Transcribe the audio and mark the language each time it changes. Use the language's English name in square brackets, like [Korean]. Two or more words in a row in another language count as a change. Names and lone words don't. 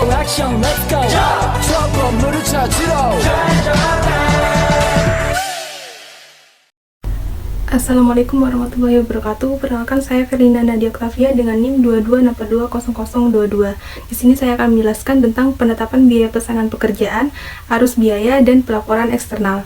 [Korean] 액션 [English] let's go [Korean] 저 건물을 찾으러 [Arabic] السلام عليكم ورحمة الله وبركاته. [Indonesian] Perkenalkan, saya Ferlina Nadia Octavia dengan NIM 22620022. Di sini saya akan menjelaskan tentang penetapan biaya pesanan pekerjaan, arus biaya, dan pelaporan eksternal.